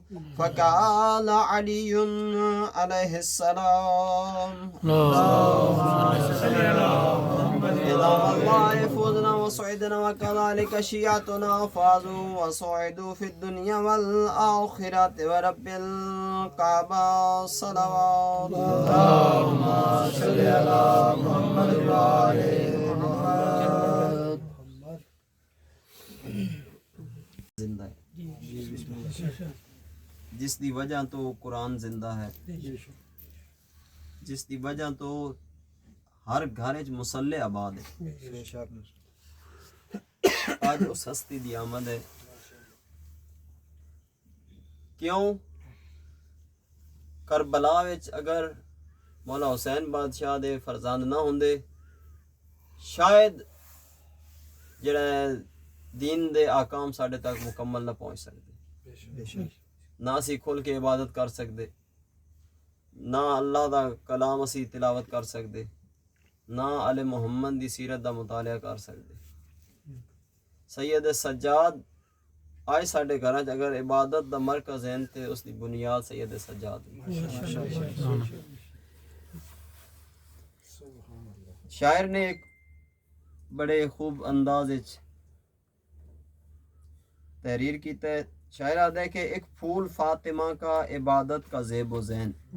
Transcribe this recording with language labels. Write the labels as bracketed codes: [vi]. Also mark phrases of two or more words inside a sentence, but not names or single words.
[ar] فقال علي عليه السلام إذا والله فوزنا وصعدنا وكذلك شيعتنا فازوا وصعدوا في الدنيا والآخرة ورب الكعبة صلوات. اللهم صل على محمد وآل محمد. [pa] زندہ ہے جس دی وجہ تو قرآن زندہ ہے, جس دی وجہ تو ہر گھر وچ مصلی آباد ہے. آج اس ہستی دی آمد ہے. کیوں؟ کربلا وچ اگر مولا حسین بادشاہ دے فرزند نہ ہوندے شاید جڑا دین دے آکام ساڈے تک مکمل نہ پہنچ سکتے, نہ اسی کھل کے عبادت کر سکتے, نہ اللہ دا کلام اسی تلاوت کر سکتے, نہ آل محمد دی سیرت دا مطالعہ کر سکتے. سید سجاد آج ساڈے گھراں چ اگر عبادت دا مرکز ہے تے اس دی بنیاد سید سجاد. شاعر نے ایک بڑے خوب انداز وچ تحریر کیتا ہے. [ur] شاعر آتا ہے کہ ایک پھول فاطمہ کا عبادت کا زیب و زین.